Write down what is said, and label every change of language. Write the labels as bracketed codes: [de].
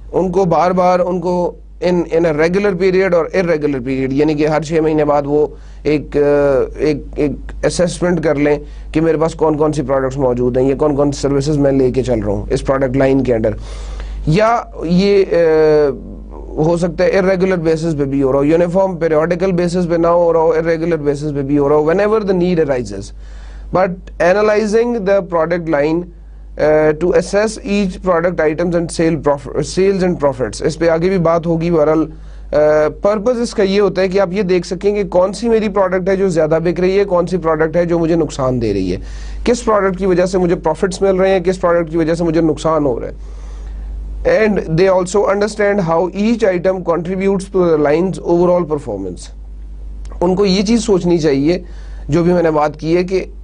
[hi] उनको बार बार उनको [en] in a regular period [hi] और इरेगुलर पीरियड, यानी कि हर 6 महीने बाद वो एक असेसमेंट कर लें कि मेरे पास कौन कौन सी प्रोडक्ट्स मौजूद हैं, ये कौन कौन सी सर्विसेज मैं लेके चल रहा हूँ इस प्रोडक्ट लाइन के अंडर। या ये हो सकता है इरेगुलर बेसिस पे भी हो रहा हो, यूनिफॉर्म पीरियोडिकल बेसिस पे ना हो रहा हो, इरेगुलर बेसिस पे भी हो रहा हो, [en] Whenever the need arises. But analysing the product line to assess each product items and sales and profits। [hi] इस पे आगे भी बात होगी। बहरहाल पर्पस इसका ये होता है कि आप ये देख सकें कि कौन सी मेरी प्रोडक्ट है जो ज़्यादा बिक रही है, कौन सी प्रोडक्ट है जो मुझे नुकसान दे रही है, किस प्रोडक्ट की वजह से मुझे प्रॉफिट्स मिल रहे हैं, किस प्रोडक्ट की वजह से मुझे नुकसान हो रहा है। [en] And they also understand how each item contributes to the lines overall performance. [hi] उनको ये चीज़ सोचनी चाहिए जो भी मैंने बात की है कि